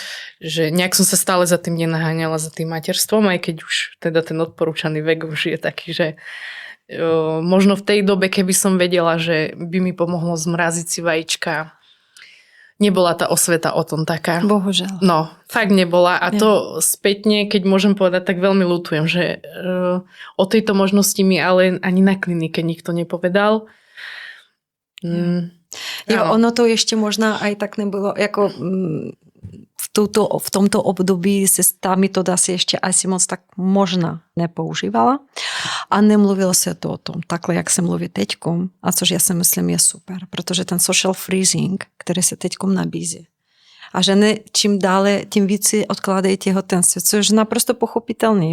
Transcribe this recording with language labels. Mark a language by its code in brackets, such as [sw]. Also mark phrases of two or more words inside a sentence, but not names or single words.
[sk] Že nejak som sa stále za tým nenaháňala, za tým materstvom, aj keď už teda ten odporúčaný vek už je taký, že možno v tej dobe, keby som vedela, že by mi pomohlo zmraziť si vajíčka, nebola tá osveta o tom taká. Bohužiaľ. No, fakt nebola. A to spätne, keď môžem povedať, tak veľmi ľutujem, že o tejto možnosti mi ale ani na klinike nikto nepovedal. [cs] Jo, ono to ještě možná aj tak nebylo, jako v tomto období se ta metoda si ještě asi moc tak možná nepoužívala a nemluvilo se to o tom takhle, jak se mluví teďkom, a což já si myslím je super, protože ten [en] social freezing, [cs] který se teďkom nabízí, a ženy čím dále, tím víc si odkládají těhotenství, což je naprosto pochopitelný.